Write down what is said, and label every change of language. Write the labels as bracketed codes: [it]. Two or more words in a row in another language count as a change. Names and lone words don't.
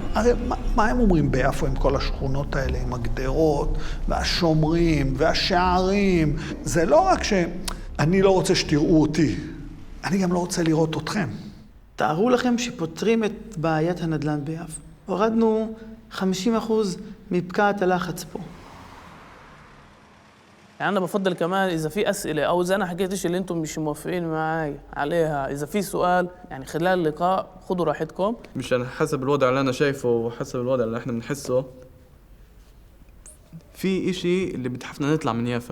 [he] הרי מה הם אומרים ביפו עם כל השכונות האלה, עם הגדרות והשומרים והשערים? זה לא רק שאני לא רוצה שתראו אותי, אני גם לא רוצה לראות אתכם. תארו לכם שפותרים את בעיית הנדל"ן ביפו. הורדנו 50% מפקעת הלחץ פה. [ar] أنا بفضل كمان إذا في أسئلة أو إذا أنا حكيت إيش اللي أنتم مش موافقين معي عليها، إذا في سؤال يعني خلال اللقاء خذوا راحتكم. مشان حسب الوضع اللي أنا شايفه وحسب الوضع اللي إحنا بنحسه، في إشي اللي بتحفنا نطلع من يافا.